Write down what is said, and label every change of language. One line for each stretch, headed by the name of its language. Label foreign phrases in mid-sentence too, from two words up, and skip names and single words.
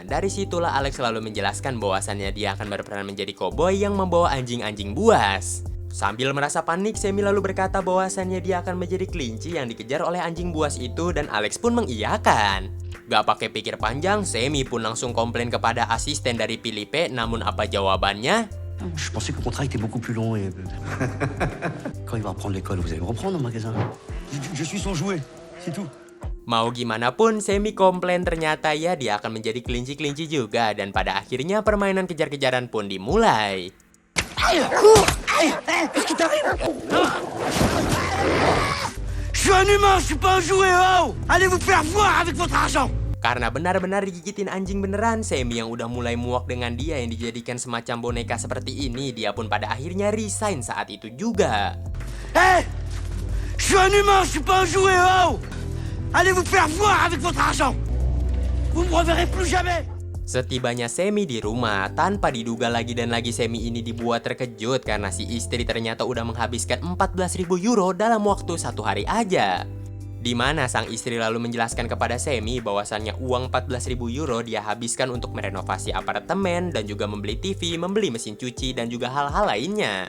Indonesian: Dari situlah Alex selalu menjelaskan bahwasannya dia akan berperan menjadi koboi yang membawa anjing-anjing buas. Sambil merasa panik, Semi lalu berkata bahwasannya dia akan menjadi kelinci yang dikejar oleh anjing buas itu dan Alex pun mengiyakan. Gak pakai pikir panjang, Semi pun langsung komplain kepada asisten dari Filipe, namun apa jawabannya?
French: Je pensais que le contrat était beaucoup plus long et... Quand il va reprendre l'école, vous allez me reprendre au magasin. Je suis son jouet, c'est tout.
Indonesian: Mau gimana pun, Semi komplain ternyata ya dia akan menjadi kelinci-kelinci juga dan pada akhirnya permainan kejar-kejaran pun dimulai.
French: Je suis un humain, je suis pas un jouet, oh! Allez vous faire voir avec votre argent!
Indonesian: Karena benar-benar digigitin anjing beneran, Semi yang udah mulai muak dengan dia yang dijadikan semacam boneka seperti ini, dia pun pada akhirnya resign saat itu juga. Hé!
French: Je suis un humain, je suis pas un jouet, oh! Allez vous faire voir avec votre argent! Vous me reverrez plus jamais!
Indonesian: Setibanya Semi di rumah, tanpa diduga lagi dan lagi Semi ini dibuat terkejut karena si istri ternyata udah menghabiskan 14.000 euro dalam waktu 1 hari aja. Di mana sang istri lalu menjelaskan kepada Semi bahwasannya uang 14.000 euro dia habiskan untuk merenovasi apartemen dan juga membeli TV, membeli mesin cuci dan juga hal-hal lainnya.